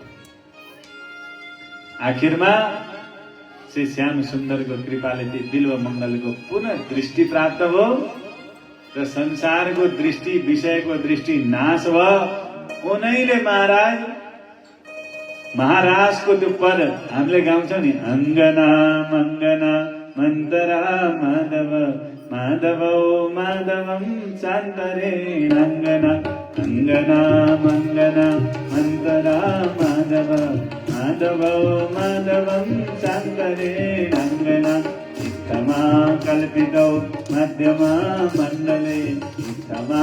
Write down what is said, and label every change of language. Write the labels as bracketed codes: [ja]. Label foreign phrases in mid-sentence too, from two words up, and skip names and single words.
[ne] आखिरमा श्री श्याम सुन्दरको कृपाले ती बिल्वमङ्गलको पुनः दृष्टि प्राप्त भयो र संसारको दृष्टि विषयको दृष्टि नाश भयो। उनैले महाराजको त्यो पद हामीले गाउँछौँ नि, [sa] अङ्गना मङ्गना मन्तरा माधव माधवौ माधवं चान्तरेण अङ्गना अङ्गना मङ्गना मन्तरा माधव माधवौ माधवं चान्तरेण अङ्गना इत्थमा कल्पितौ मध्यमा मण्डले इत्थमा